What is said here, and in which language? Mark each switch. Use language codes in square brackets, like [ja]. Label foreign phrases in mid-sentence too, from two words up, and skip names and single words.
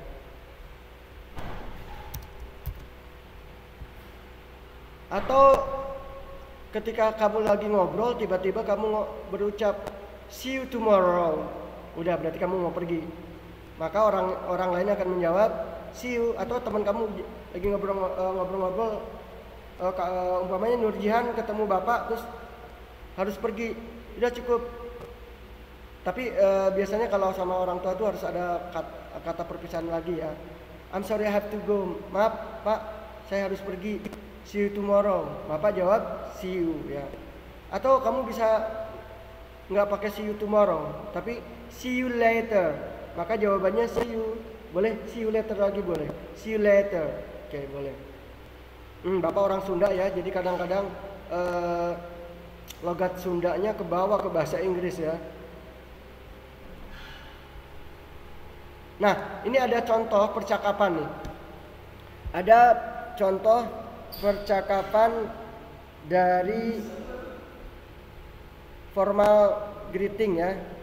[id] Atau ketika kamu lagi ngobrol, tiba-tiba kamu berucap [en] see you tomorrow. [id] Udah berarti kamu mau pergi. Maka orang lain akan menjawab [en] see you. [id] Atau teman kamu lagi ngobrol-ngobrol, umpamanya Nurjihan ketemu bapak terus harus pergi, udah cukup. Tapi biasanya kalau sama orang tua tuh harus ada kata perpisahan lagi ya. [en] I'm sorry I have to go. [id] Maaf Pak, saya harus pergi. [en] See you tomorrow. [id] Bapak jawab [en] see you [id] ya. Atau kamu bisa nggak pakai [en] see you tomorrow, [id] tapi [en] see you later. [id] Maka jawabannya [en] see you. [id] Boleh [en] see you later [id] lagi boleh. [en] See you later. [id] Oke, boleh. Bapak orang Sunda ya, jadi kadang-kadang logat Sundanya ke bawah ke bahasa Inggris ya. Nah, ini ada contoh percakapan nih. Ada contoh percakapan dari [en] formal greeting [id] ya.